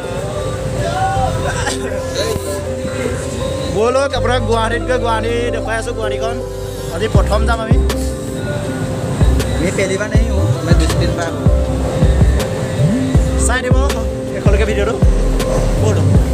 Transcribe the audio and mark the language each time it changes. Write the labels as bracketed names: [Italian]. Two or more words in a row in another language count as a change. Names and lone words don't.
[Assamese] ব'লক আপোনাক গুৱাহাটীত গৈ গুৱাহাটী দেখুৱাই আছোঁ গুৱাহাটীখন আজি প্ৰথম যাম আমি [Hindi] पहली बार नहीं हूँ मैं 2-3 बार हूँ [Assamese] চাই দিব এখনলৈকে ভিডিঅ'টো ব'লক